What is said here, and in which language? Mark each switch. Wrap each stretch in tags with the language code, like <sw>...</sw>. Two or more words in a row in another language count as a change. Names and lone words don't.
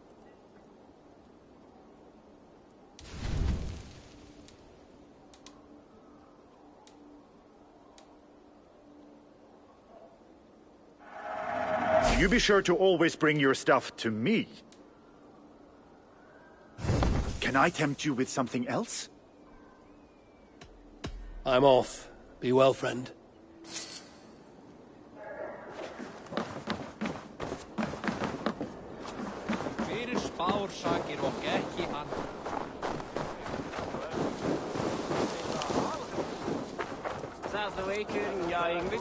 <en>You be sure to always bring your stuff to me. Can I tempt you with something else? I'm off. Be well, friend.</en> <is>Fyrir spársakir og ekki annað.</is> <en>That's the way ja, Ingrid.</en>